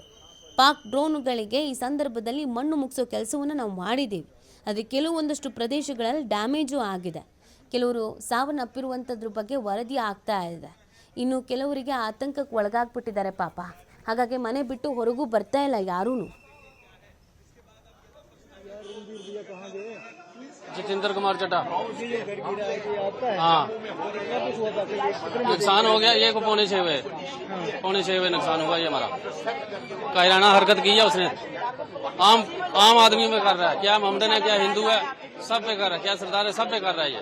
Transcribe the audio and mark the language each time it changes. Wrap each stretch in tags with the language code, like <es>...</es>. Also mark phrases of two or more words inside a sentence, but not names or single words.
<kn>ಪಾಕ್ ಡ್ರೋನುಗಳಿಗೆ ಈ ಸಂದರ್ಭದಲ್ಲಿ ಮಣ್ಣು ಮುಗಿಸೋ ಕೆಲಸವನ್ನು ನಾವು ಮಾಡಿದ್ದೀವಿ. ಆದರೆ ಕೆಲವೊಂದಷ್ಟು ಪ್ರದೇಶಗಳಲ್ಲಿ ಡ್ಯಾಮೇಜು ಆಗಿದೆ. ಕೆಲವರು ಸಾವನ್ನಪ್ಪಿರುವಂಥದ್ರ ಬಗ್ಗೆ ವರದಿ ಆಗ್ತಾ ಇದೆ. ಇನ್ನು ಕೆಲವರಿಗೆ ಆತಂಕಕ್ಕೆ ಒಳಗಾಗ್ಬಿಟ್ಟಿದ್ದಾರೆ ಪಾಪ. ಹಾಗಾಗಿ ಮನೆ ಬಿಟ್ಟು ಹೊರಗೂ ಬರ್ತಾ ಇಲ್ಲ ಯಾರೂ.</kn> <hi>जितेंद्र कुमार चड्डा। हाँ, नुकसान हो गया ये को 5:45 नुकसान हुआ ये हमारा। कायराना हरकत की है उसने। आम आदमी में कर रहा है, क्या मोहम्मदन है क्या हिंदू है, सब पे कर रहा है, क्या सरदार है, सब पे कर रहा है ये।</hi>